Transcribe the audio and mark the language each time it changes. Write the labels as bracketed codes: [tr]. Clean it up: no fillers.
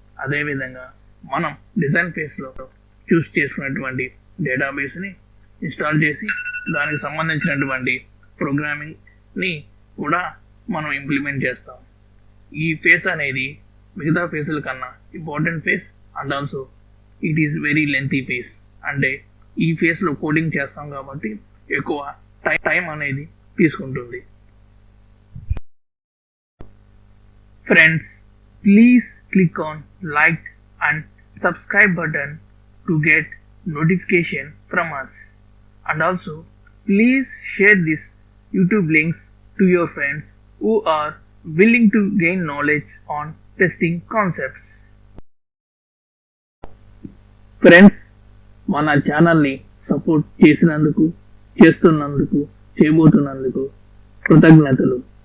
[te] అదేవిధంగా మనం డిజైన్ ఫేజ్లో చూస్ చేసుకున్నటువంటి డేటాబేస్ని ఇన్స్టాల్ చేసి దానికి సంబంధించినటువంటి ప్రోగ్రామింగ్ని కూడా మనం ఇంప్లిమెంట్ చేస్తాం. ఈ ఫేజ్ అనేది మిగతా ఫేజ్ల కన్నా important phase [en] And also it is very lengthy phase. [te] అంటే ఈ ఫేజ్లో కోడింగ్ చేస్తాం కాబట్టి ఎక్కువ టైం అనేది తీసుకుంటుంది. [en] Friends, please click on like and subscribe button to get notification from us. And also, please share these YouTube links to your friends who are willing to gain knowledge on testing concepts. [te] Friends, మన ఛానల్ని support చేసినందుకు, చేస్తున్నందుకు, చేయబోతున్నందుకు కృతజ్ఞతలు.